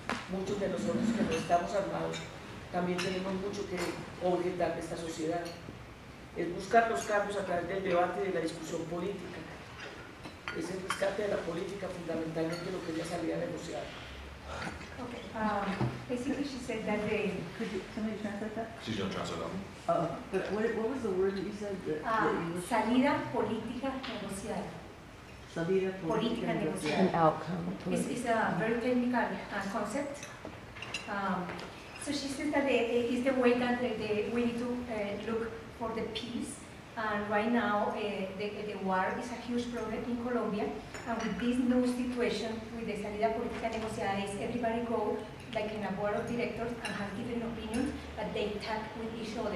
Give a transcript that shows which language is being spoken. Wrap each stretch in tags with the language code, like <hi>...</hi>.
<es>Muchos de nosotros que no estamos armados también tenemos mucho que objetar de esta sociedad. Es buscar los cambios a través del debate y de la discusión política. Es el rescate de la política fundamentalmente lo que es la salida negociada.</es> <en>Okay. Basically, she said that Could somebody translate that? She's going to translate that. But what was the word that you said?</en> <es>salida política negociada. Salida Política</es> <en>An</en> <es>negociada.</es> <en>outcome. It's a very technical concept. So she says that it's the way that we need to look for the peace. And right now, the war is a huge problem in Colombia. And with this new situation, with the salida política negociada, is everybody go like in a board of directors and have different opinions, but they talk with each other.</en>